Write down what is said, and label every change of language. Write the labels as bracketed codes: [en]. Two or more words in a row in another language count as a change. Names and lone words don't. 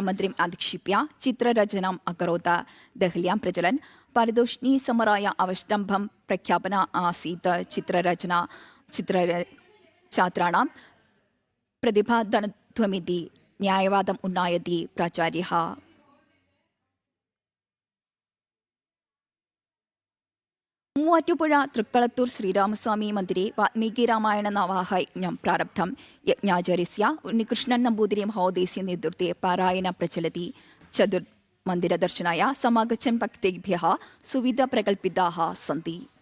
[sa] प्रधानमन्त्रिम् अधिक्षिप्य चित्ररचनाम् अकरोत्। देहल्यां प्रचलन् पारितोषिणी समराय अवष्टम्भं प्रख्यापन आसीत् छात्राणां प्रतिभाधनत्वमिति न्यायवादम् उन्नायति प्राचार्यः। മൂവാറ്റുപുഴ തൃക്കളത്തൂർ ശ്രീരാമസ്വാമി മന്ദിരെ വാൽമീകി രാമായണ നവാഹയജ്ഞം പ്രാരബ്ധം യജ്ഞാചാര്യസ്യ ഉണ്ണികൃഷ്ണൻ നമ്പൂതിരി മഹോദയസ്യ നേതൃത്വേ പാരായണ പ്രചലതി ചതുർമന്ദിരദർശനായ സമാഗച്ഛൻ ഭക്തേഭ്യഃ സുവിധ പ്രകൽപിതാः സന്തി.